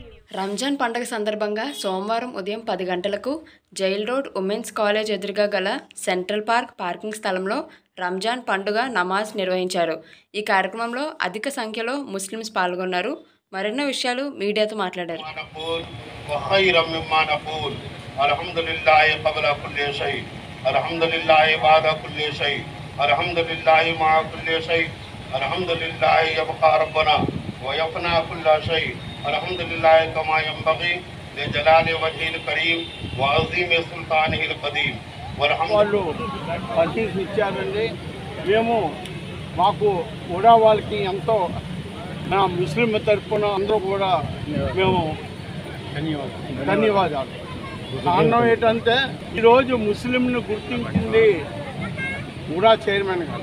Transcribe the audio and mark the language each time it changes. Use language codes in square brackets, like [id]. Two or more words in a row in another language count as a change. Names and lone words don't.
[te] రంజాన్ పండుగ సందర్భంగా సోమవారం ఉదయం 10 గంటలకు జైల్ రోడ్ ఉమెన్స్ కాలేజ్ ఎదురుగా గల సెంట్రల్ పార్క్ పార్కింగ్ స్థలంలో రంజాన్ పండుగ నమాజ్ నిర్వహించారు. ఈ కార్యక్రమంలో అధిక సంఖ్యలో ముస్లిమ్స్ పాల్గొన్నారు. మరిన్ని విషయాలు మీడియాతో మాట్లాడారు. [ar] الحمد لله كما ينبغي لجلال وجهه الكريم وعظيم سلطانه القديم [te] వాళ్ళు పర్చేస్ ఇచ్చారండి. మేము మాకు కూడా వాళ్ళకి ఎంతో నా ముస్లిం తరఫున అందరూ కూడా మేము ధన్యవాదాలు. కారణం ఏంటంటే ఈరోజు ముస్లింను గుర్తించింది కూడా చైర్మన్ గారు.